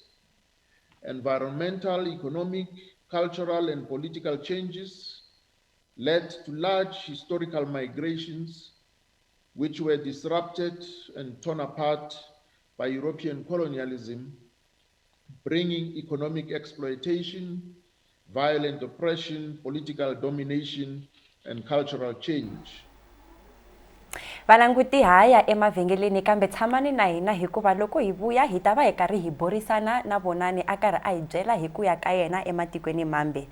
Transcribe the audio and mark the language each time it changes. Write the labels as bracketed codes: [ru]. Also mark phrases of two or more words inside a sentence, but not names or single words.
[en] Environmental, economic, cultural, and political changes led to large historical migrations which were disrupted and torn apart by European colonialism, bringing economic exploitation, violent oppression, political domination, and cultural change. [ts] Valanguti haya emavhengeleni kambe tshamani na hina hikuva loko hi vuya hi ta va hi karhi hi borisana na vonani a karhi a hi byela hi ku ya ka yena ematikweni mambe.